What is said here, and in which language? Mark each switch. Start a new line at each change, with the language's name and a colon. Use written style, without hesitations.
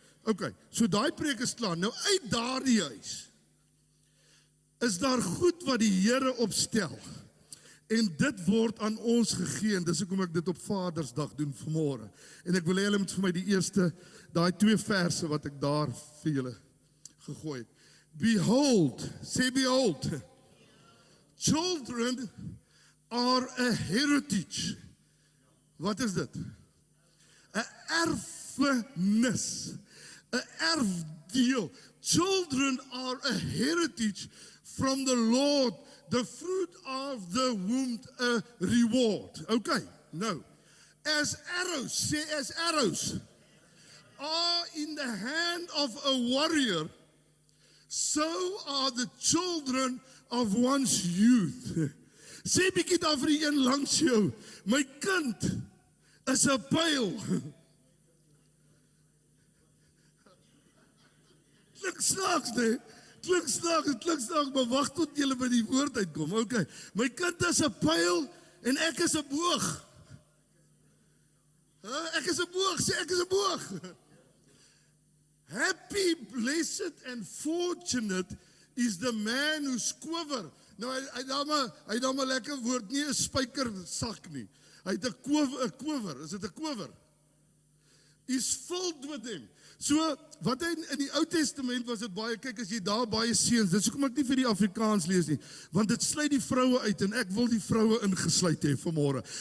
Afrikaans: Okay, so daai preek is klaar. Nou uit daardie huis is daar goed wat die Here opstel. En dit word aan ons gegee, en dis hoekom ek dit op Vadersdag doen vanmôre. En ek wil hê julle moet vir my die eerste, daai 2 verse wat ek daar vir julle gegooi het.
English: Behold, say behold, children are a heritage.
Afrikaans: Wat is dit? 'n erfenis, 'n erfdeel.
English: Children are a heritage from the Lord, the fruit of the womb a reward. Okay, nou, as arrows, say as arrows, are in the hand of a warrior, so are the children of one's youth.
Afrikaans: Sê bietjie daar vir die een langs jou, my kind is 'n pyl. Klink snaaks, nee. Klink snaaks, maar wag tot julle by die woord uitkom. Okay. My kind is 'n pyl en ek is 'n boog. Ek is 'n boog, sê ek is 'n boog.
English: Happy, blessed and fortunate is the man whose quiver.
Afrikaans: Nou hy daar maar lekker woord, nie 'n spykersak nie. Hy het 'n quiver, is dit 'n quiver?
English: Is filled with him.
Afrikaans: So wat hy in die Ou Testament was dit baie, kyk as jy daar baie seuns, dis hoekom ek nie vir die Afrikaans lees nie, want dit sluit die vroue uit en ek wil die vroue ingesluit hê vanmôre.